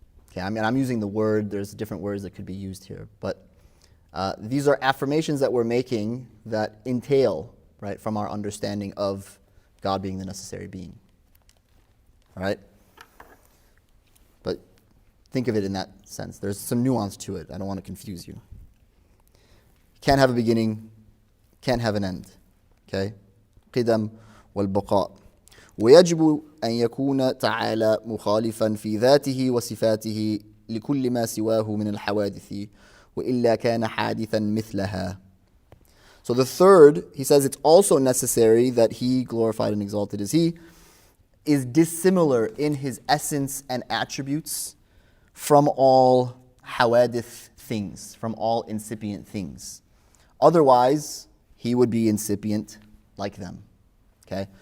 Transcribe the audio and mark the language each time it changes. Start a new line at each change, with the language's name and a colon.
English: Okay, I mean, I'm using the word, there's different words that could be used here, but these are affirmations that we're making that entail, right, from our understanding of God being the necessary being. All right? But think of it in that sense. There's some nuance to it. I don't want to confuse you. Can't have a beginning, can't have an end.
Arabic: Okay? قدم والبقاء. ويجب أن يكون تعالى مخالفا في ذاته وصفاته لكل ما سواه من الحوادث وإلا كان حادثا مثلها.
English: So the third, he says it's also necessary that He, glorified and exalted is He, is dissimilar in His essence and attributes from all hawadith things, from all incipient things. Otherwise, He would be incipient like them. Okay?